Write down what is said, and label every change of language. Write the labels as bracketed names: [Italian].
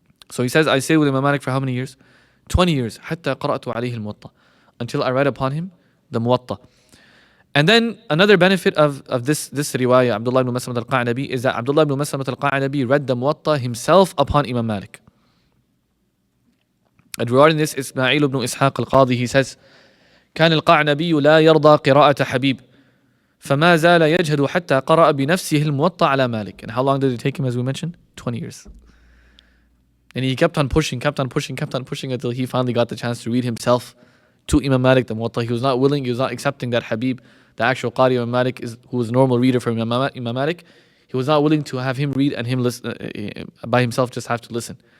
[English] So he says, I stayed with Imam Malik for how many years? 20 years. [Arabic] حَتَّى قَرَأْتُ عَلَيْهِ الْمُوَطَّة, [English] until I read upon him the Muwaṭṭa. And then another benefit of this riwayah, Abdullah ibn Maslamah al-Qa'nabi, is that Abdullah ibn Maslamah al-Qa'nabi read the Muwaṭṭa himself upon Imam Malik. And regarding this, Ismail ibn Ishaq al-Qadi, he says, [Arabic] كان القعنبي لا يرضى قراءة حبيب فما زال يجهد حتى قرأ بنفسه الموطأ على مالك. [English] And how long did it take him, as we mentioned? 20 years. And he kept on pushing until he finally got the chance to read himself to Imam Malik the Muwaṭṭa. He was not willing, he was not accepting that Habib, the actual Qari Imam Malik, who was a normal reader for Imam Malik, he was not willing to have him read and him listen, by himself just have to listen.